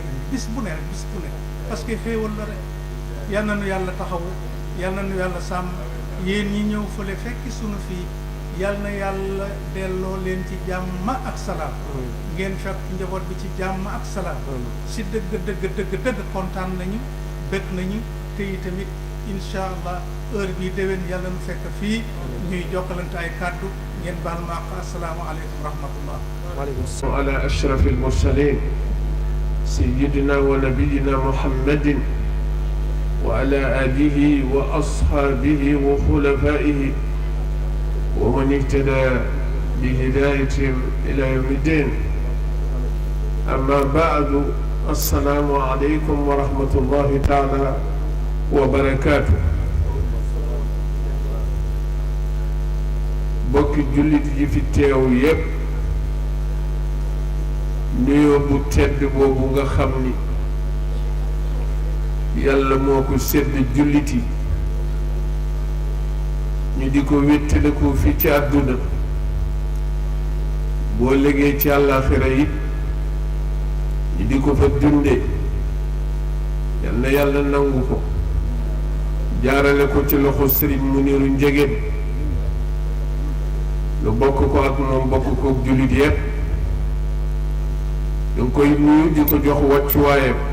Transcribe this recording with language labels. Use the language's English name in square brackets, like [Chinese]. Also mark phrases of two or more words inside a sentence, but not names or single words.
[Wolof] indi bis bu ne [French] parce que [Wolof] xéewal la rek yal na nu yàlla taxawu yal na nu yàlla sàmm yéen ñi ñëw fële fekki sunu fii yal na yàlla delloo leen ci jàmm ak salaam ngeen fekk njaboot bi ci jàmm ak salaam si dëgg kontaan nañu bëgg nañu te tamit [Arabic] إن شاء الله [Wolof] heure bii déwén yàlla nu fekk fii ñuy jokkalante ay kàddu ngeen baal ma ak [Arabic] السلام عليكم ورحمة الله وعلى أشرف المرسلين سيدنا ونبينا محمد وعلى آله وأصحابه وخلفائه ومن اهتدى بهدايتهم إلى يوم الدين أما بعد السلام عليكم ورحمة الله تعالى وبركاته [Wolof] bokki jullit yi fi teew yépp nuyoo bu tedd boobu nga xam ni yàlla moo ko sedd jullit yi ñu di ko wéttaliku fi ci àdduna boo légee ci àllaaxira it ñu di ko fa dunde yal na yàlla nangu ko jaarale ko ci loxo sëriñ Muniru Njegéen lu bokk ko ak moom bokk ko ak jullit yépp ñu ngi koy nuyu di ko jox wàccuwaayam